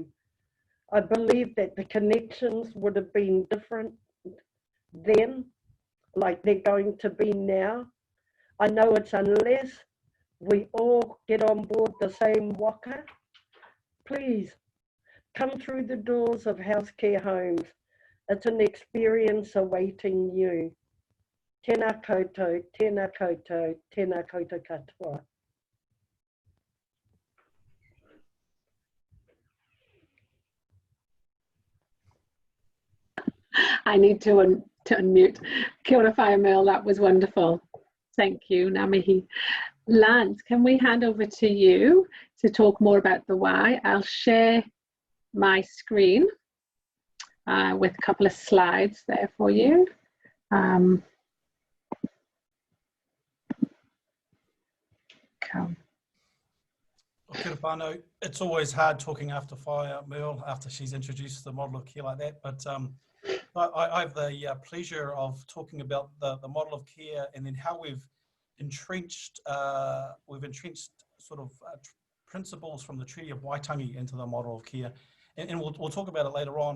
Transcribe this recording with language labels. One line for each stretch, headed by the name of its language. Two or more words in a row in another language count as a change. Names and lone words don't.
English: I believe that the connections would have been different then, like they're going to be now. I know it's unless we all get on board the same waka. Please come through the doors of house care homes. It's an experience awaiting you.
Māori: Tēnā koutou, tēnā koutou, tēnā koutou katoa.
English: I need to unmute.
Māori: Kia ora whaia
English: Merle, that was wonderful. Thank you,
Māori: ngā mihi.
English: Lance, can we hand over to you to talk more about the why? I'll share my screen with a couple of slides there for you. Come.
Māori: Kia ora whānau.
English: It's always hard talking after Merle, after she's introduced the model of care like that, but I have the pleasure of talking about the model of care and then how we've entrenched sort of principles from the Treaty of Waitangi into the model of care, and we'll talk about it later on.